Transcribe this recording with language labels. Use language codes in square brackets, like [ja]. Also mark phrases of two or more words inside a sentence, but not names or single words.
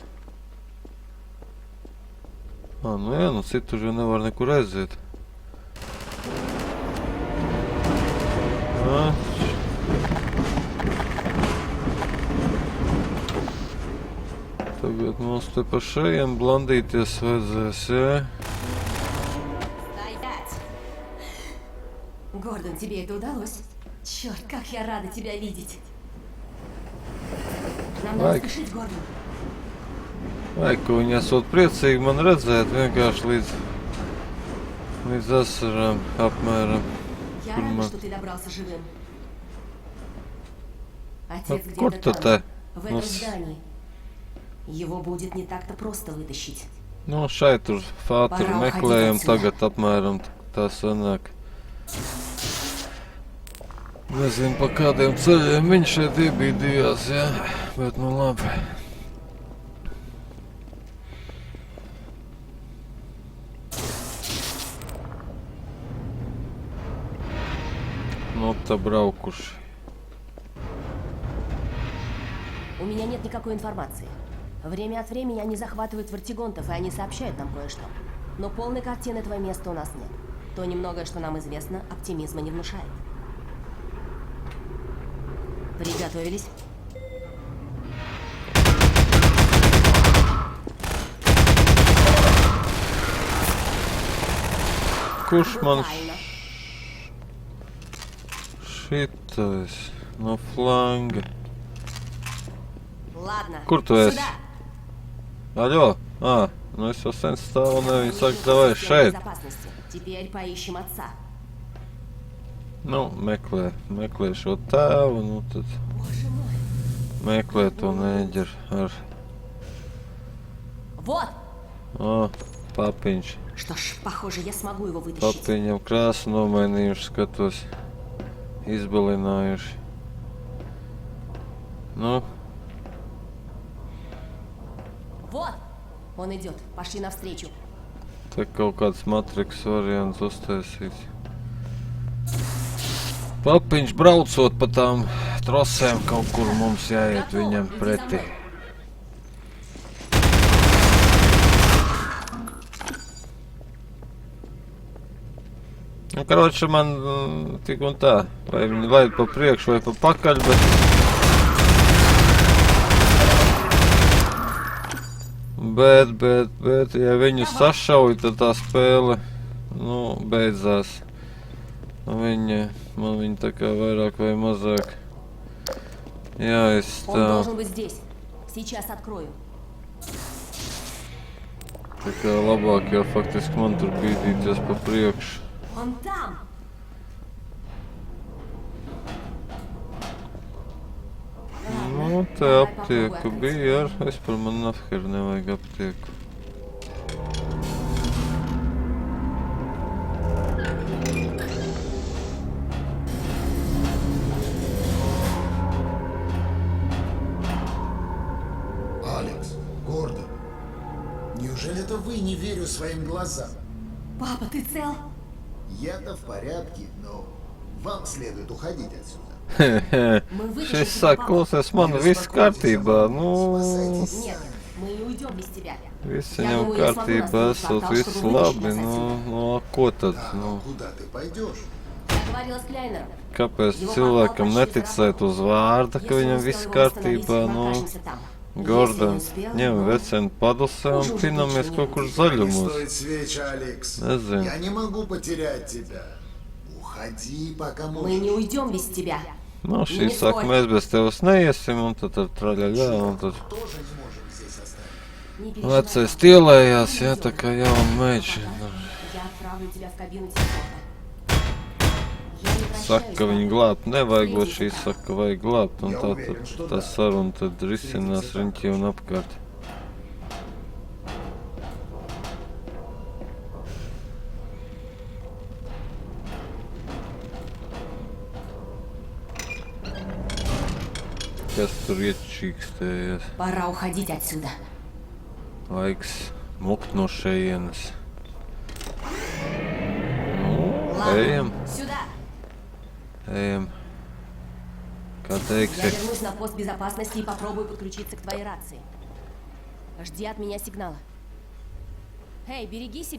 [lv] Nu jā, nu citur jau nevar nekur aiziet. Tagad mums te pa šajiem blandīties vajadzēs, jā? [ru] Стоять! Гордон, тебе это удалось? Черт, как я рада тебя видеть! Нам надо спешить, Гордон. [lv] Vai, ko viņi esot priecīgi man redzēt, vienkārši līdz asarām apmēram. [ru] Я рада, что ты добрался живым. Отец [lv] Kur [ru] где-то [lv] tu [ru] там, [lv] te? [ru] в этом здании. Его будет не так-то просто вытащить. [lv] Nu, šeit tur fāturu meklējam tagad apmēram tā sanāk. Nezinu, pa kādiem ceļiem viņš šeit iebīdījās, jā, bet nu labi. Nu, tā braukuši. [ru] У меня нет никакой информации. Время от времени они захватывают вертигонтов, и они сообщают нам кое-что. Но полной картины этого места у нас нет. То немногое, что нам известно, оптимизма не внушает. Приготовились? [lv] Kurš man [ru] Правильно. [lv] šitais no flanga? [ru] Ладно, [lv] Kur tu esi? [ru] сюда. [lv] Aļo? Nu es jau sen stāvu un viņi saka, davai šeit. [ru] Безопасности. Теперь поищем отца. [lv] Nu, meklē šo tēvu, nu tad [ru] Боже мой. [lv] meklē to neģeru ar, [ru] Вот! [lv] papiņš. [ru] Что ж, похоже, я смогу его вытащить. [lv] Papiņam krāsu nomainījuši, skatos, izbalinājuši. Nu, [ru] Вот! Он идет. Пошли навстречу. [lv] Te kaut kāds matriks variants uztaisīts. Papiņš braucot pa tām trosēm, kaut kur mums jāiet viņam pretī. Nu, karoči, man tik un tā, vai viņi laid pa priekšu vai pa pakaļ, bet, ja viņu sašauj, tad tā spēle, nu, beidzās. Man viņa tā kā vairāk vai mazāk [ru] Он [lv] jāizstāv. [ru] должен быть здесь. Сейчас открою. [lv] Tā kā labāk jau faktiski man tur bīdīties pa priekšu. [ru] Он там! [lv] Nu, te aptieku bija ar, vispār man nafher nevajag aptieku. [ru] Алекс, Гордон, неужели это вы не верю своим глазам? Папа, ты цел? Я-то в порядке, но вам следует уходить отсюда. Мы вытащим [lv] Šis [ru] тебя, [lv] saka, [ru] папа. [lv] klausies, man viss kārtībā, nu, [ru] Нет, мы не уйдем без тебя. [lv] viss [ru] Я [lv] viņam [ru] думаю, я смогу [lv] kārtībā [ru] настроить [lv] esot, [ru] портал, [lv] viss [ru] чтобы [lv] labi, [ru] вытащить нас отсюда. [lv] nu, a ko tad, [ru] А [lv] nu, [ru] куда ты пойдешь? Я говорила с Кляйнером. [lv] kāpēc cilvēkam neticēt uz vārda, ka viņam viss kārtībā, nu, Gordon, ņem vecenu padusē un pinamies kaut kur [ru] Не [lv] zaļumos. [ru] стоит свеч, Алекс. [lv] Nezinu. [ru] Я не могу потерять тебя. Уходи, пока Мы можешь. не uйдем без тебя. [lv] Nu, šī saka, mēs bez tevis neiesim, un tad ar traļaļā, un tad [ru] Тоже не можем здесь оставить. Не переживай. [lv] vecais tielējās, jā, tā kā jauna meitša. [ru] Я отправлю тебя в кабину телефона. Я не прощаюсь, [lv] Saka, ka viņu glābt nevajag, bet šī saka, vajag glābt, un tā tad tā saruna tad risinās riņķī un apkārt. Kas tur iečīkstējies? [ru] Пора уходить отсюда. [lv] Laiks mukt no šejienes. Nu, [ru] Ладно, [lv] ejam, [ru] сюда. [lv] ejam. Kā [ru] Я [lv] teiksi? [ru] вернусь на пост безопасности и попробую подключиться к твоей рации. Жди от меня сигнала. Эй, береги себя.